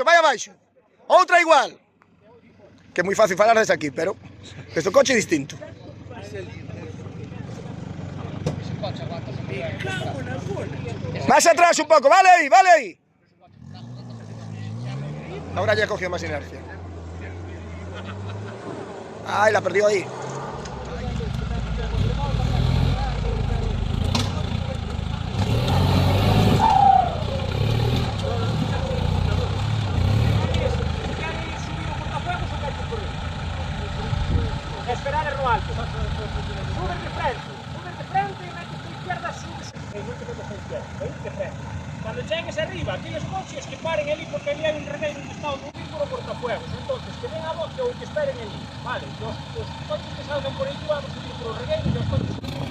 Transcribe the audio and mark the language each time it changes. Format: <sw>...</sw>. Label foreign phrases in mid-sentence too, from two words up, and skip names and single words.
<gl>Outra igual. Que é moi fácil falar desde aquí, pero este coche é distinto.</gl> <es>Más atrás</es> <gl>un pouco, vale aí.</gl> <es>Ahora ya cogió más inercia. Ay, la perdió ahí. Esperar en lo alto. Subes de frente y metes a izquierda, subes.</es> <gl>Non te metes a izquierda, de frente.</gl> <es>Cuando llegues arriba, aquellos coches que paren</es> <gl>ali porque ali hai</gl> <es>un remedio donde está un vínculo cortafuegos. Entonces, que den a bote</es> <gl>ou que esperen ali.</gl> <es>Vale, los coches que salgan por aí vamos a ir por los regueiros</es> <gl>e os coches que...</gl>